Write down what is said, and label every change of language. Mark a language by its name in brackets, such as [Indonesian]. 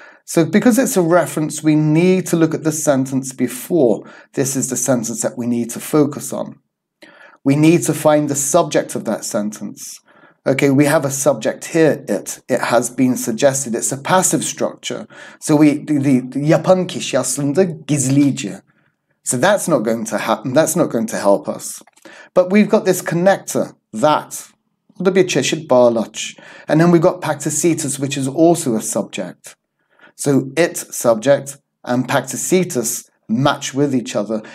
[English] So because it's a reference, we need to look at the sentence before. This is the sentence that we need to focus on. We need to find the subject of that sentence. Okay, we have a subject here, it. It has been suggested. It's a passive structure. So the [Turkish] yapan kişi aslında gizlice. [English] So that's not going to happen. That's not going to help us. But we've got this connector, that. [Turkish] Bu da bir çeşit bağlaç. [English] And then we've got pacticitus, which is also a subject. So it, subject, and pacticitus match with each other.